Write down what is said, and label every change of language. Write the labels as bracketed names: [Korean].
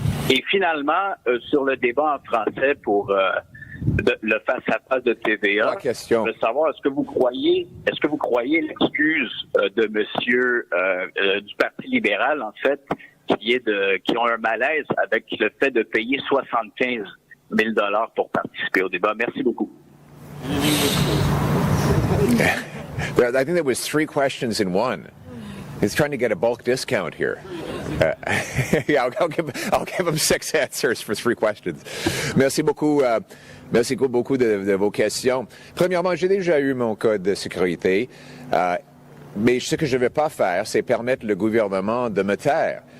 [French] Et finalement, sur le débat en français pour le face-à-face de TVA, je veux savoir, est-ce que vous croyez l'excuse de monsieur du Parti libéral, en fait, qui ont un malaise avec le fait de payer 75 000 $ pour participer au débat? Merci beaucoup. [English] I think there was 3 questions in one. He's trying to get a bulk discount here. Yeah, I'll give him 6 answers for 3 questions. [French] Merci beaucoup. Merci beaucoup de vos questions. Premièrement, j'ai déjà eu mon code de sécurité, mais ce que je ne vais pas faire, c'est permettre le gouvernement de me taire.